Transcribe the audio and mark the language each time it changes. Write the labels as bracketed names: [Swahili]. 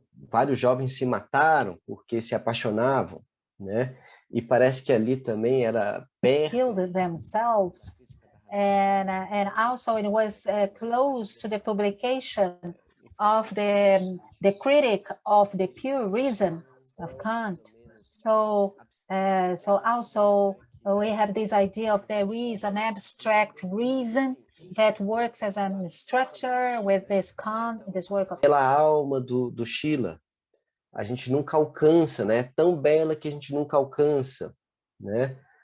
[Portuguese] Vários jovens se mataram porque se apaixonavam, né? E parece que ali também era perto. [English] Killed themselves, and also it was close to the publication of the critic of the pure reason of Kant. So also we have this idea of there is an abstract reason that works as a structure with this Kant, this work of. [Portuguese] Pela alma do Schiller, a gente nunca alcança, né? É tão bela que a gente nunca alcança, né?